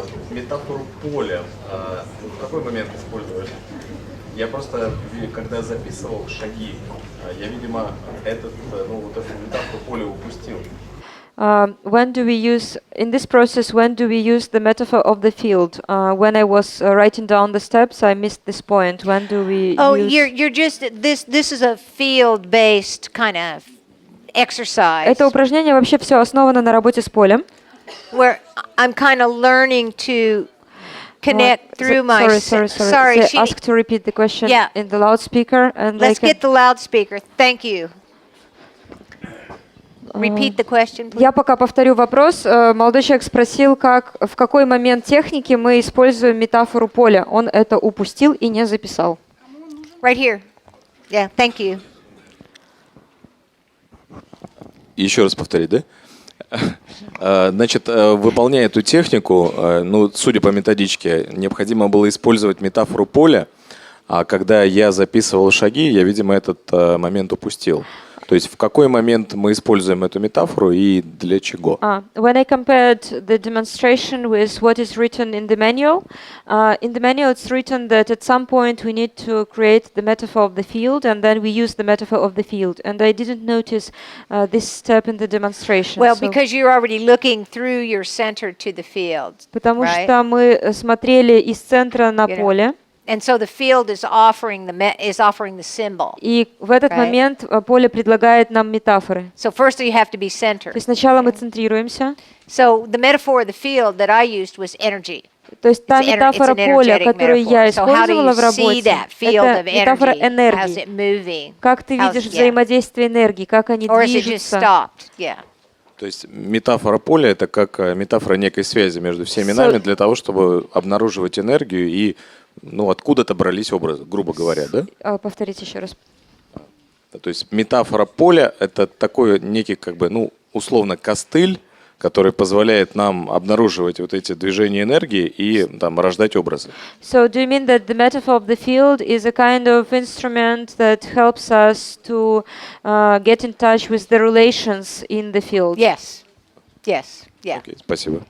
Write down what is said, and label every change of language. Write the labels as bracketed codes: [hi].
[ru] Метафору поля в какой момент использовали? Я просто, когда записывал шаги, я, видимо, эту метафору поля упустил. [en] When do we use, in this process, when do we use the metaphor of the field? When I was writing down the steps, I missed this point. When do we use... you're just, this is a field-based kind of exercise. [ru] Это упражнение вообще все основано на работе с полем. [en] Where I'm kind of learning to connect through my... Sorry. Ask to repeat the question in the loudspeaker. And Let's get the loudspeaker. Thank you. Repeat the question, please. [ru] Я пока повторю вопрос. Молодой человек спросил, в какой момент техники мы используем метафору поля. Он это упустил и не записал. [en] Right here. Yeah, thank you. [ru] Еще раз повторить, да? Значит, выполняя эту технику, судя по методичке, необходимо было использовать метафору поля, а когда я записывал шаги, я, видимо, этот момент упустил. То есть в какой момент мы используем эту метафору и для чего? [en] When I compared the demonstration with what is written in the manual it's written that at some point we need to create the metaphor of the field, and then we use the metaphor of the field. And I didn't notice this step in the demonstration. Well, because you're already looking through your center to the field. [ru] Потому что мы смотрели из центра на поле. [en] And so the field is offering the symbol. [ru] И в этот момент поле предлагает нам метафоры. [en] So first you have to be centered. [ru] То есть сначала мы центрируемся. [en] So the metaphor of the field that I used was energy. [ru] То есть та метафора поля, которую я использовала в работе, это метафора энергии. Как ты видишь взаимодействие энергии, как они движутся. То есть метафора поля – это как метафора некой связи между всеми нами для того, чтобы обнаруживать энергию и откуда-то брались образы, грубо говоря, да? Повторите еще раз. То есть метафора поля – это такой некий, условно, костыль, который позволяет нам обнаруживать вот эти движения энергии и рождать образы. [en] So do you mean that the metaphor of the field is a kind of instrument that helps us to get in touch with the relations in the field? Yes. Yes. Yeah. [ru] Okay, спасибо.